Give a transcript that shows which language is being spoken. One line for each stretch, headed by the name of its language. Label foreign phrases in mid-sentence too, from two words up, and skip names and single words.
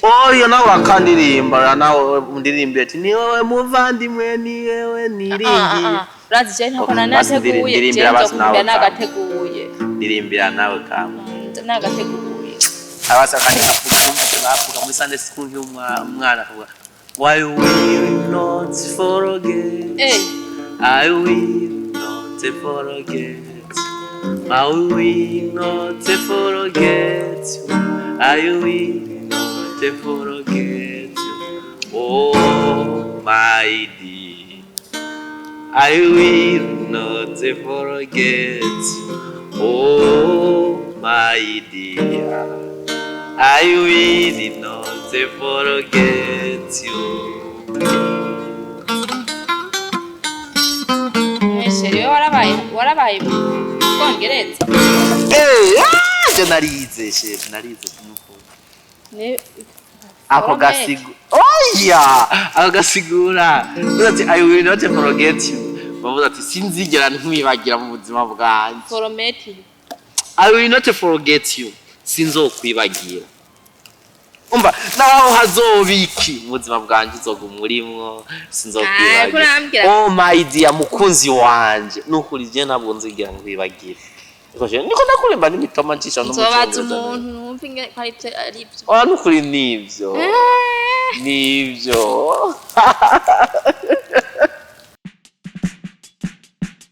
Rundi: Oyo nawe akandirimbira nawe undirimbire ati ni wewe muvandimwe, ni wewe niringiye. Urazi je ntako nanateguye cenzo kumbe nagateguye. Ndirimbira nawe kama. Nagateguye. Abasa kandi kavuga muri
English: Sunday school
Rundi: y'umwana akavuga
English: why will not forget. I will not forget. I will not forget. I will not forget. Oh my dear, I will not forget. Oh my dear, I will not forget you.
Rundi: Mweshere warabaye Bwongereza. Je narize chef, narize kumukuru. Ne Ako gasigu. Oya, ako gasigura. Ati
English: I will not forget you.
Rundi: Bavuga ati sinzigera nkwibagira mu buzima bwanjye. forometi.
English: I will not forget you.
Rundi: Sinzokwibagira. Umva naho hazobiki mu buzima bwanjye uzoguma urimwo sinzokwibagira.
English: Oh my dear
Rundi: mukunzi wanje nukuri je ntabwo nzigira nkwibagira. Niko ndakurimba n'imitoma ncisha no mu cyongereza. Nzobaza umuntu numva inge ari byo. Nukuri nivyo. Nivyo.